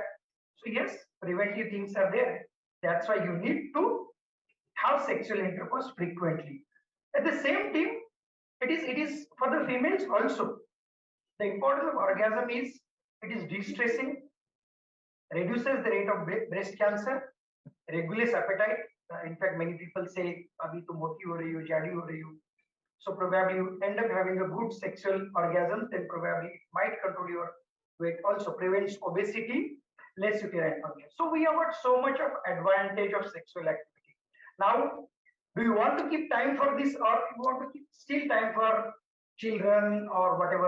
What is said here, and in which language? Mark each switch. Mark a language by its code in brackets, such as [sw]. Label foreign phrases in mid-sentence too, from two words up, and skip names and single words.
[en] So yes, preventive things are there. That's why you need to have sexual intercourse frequently. At the same time, it is for the females also. The importance of orgasm is it is de-stressing, reduces the rate of breast cancer, regulates appetite. In fact, many people say, [hi] "अभी तो मोटी हो रही हो, जाड़ी हो रही हो." [en] So probably you end up having a good sexual orgasm, then probably it might control your weight. Also prevents obesity, less uterine function. So we have got so much of advantage of sexual activity. Now, do you want to keep time for this, or you want to keep still time for children or whatever?